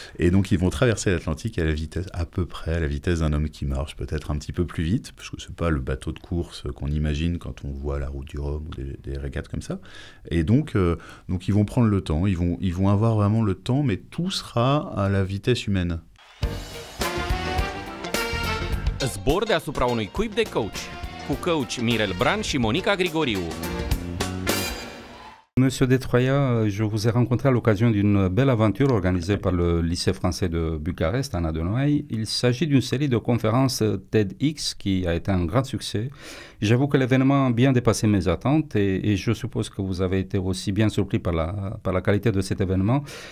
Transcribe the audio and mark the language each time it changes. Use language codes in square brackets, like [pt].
[fr] Et donc ils vont traverser l'Atlantique à la vitesse, à peu près à la vitesse d'un homme qui marche, peut-être un petit peu plus vite, parce que c'est pas le bateau de course qu'on imagine quand on voit la route du Rhum ou des régates comme ça. Et donc ils vont prendre le temps, ils vont avoir vraiment le temps, mais tout sera à la vitesse humaine. [ro] Zbor deasupra unui cuib de coach, cu coach Mirel Bran și Monica Grigoriu. [fr] Monsieur Detroya, je vous ai rencontré à l'occasion d'une belle aventure organisée par le lycée français de Bucarest, en Adenoaï. Il s'agit d'une série de conférences TEDx qui a été un grand succès. J'avoue que l'événement a bien dépassé mes attentes et je suppose que vous avez été aussi bien surpris par la qualité de cet événement.